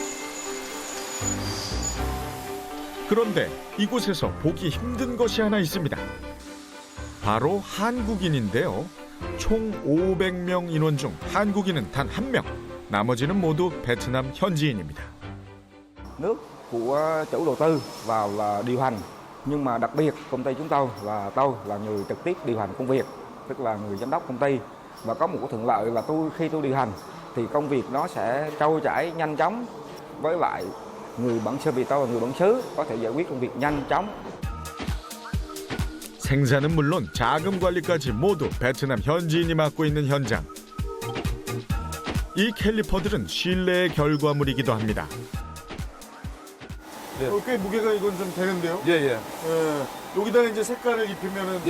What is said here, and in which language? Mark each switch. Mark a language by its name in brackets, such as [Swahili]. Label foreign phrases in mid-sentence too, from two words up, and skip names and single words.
[Korean] 그런데 이곳에서 보기 힘든 것이 하나 있습니다. 바로 한국인인데요. 총 500명 인원 중 한국인은 단 1명, 나머지는 모두 베트남 현지인입니다. [Vietnamese] Nước của chủ đầu tư vào là điều hành, nhưng mà đặc biệt công ty chúng tôi là người trực tiếp điều hành công việc, tức là người giám đốc công ty. Và có một cái thuận lợi là khi tôi điều hành thì công việc nó sẽ trôi chảy nhanh chóng, với lại người bản xứ vì tôi là người bản xứ có thể giải quyết công việc nhanh chóng. [Korean] 생산은 물론 자금 관리까지 모두 베트남 현지인이 맡고 있는 현장. 이 캘리퍼들은 신뢰의 결과물이기도 합니다. 꽤 무게가 이건 좀 되는데요? 예. 여기다가 이제 색깔을 입히면은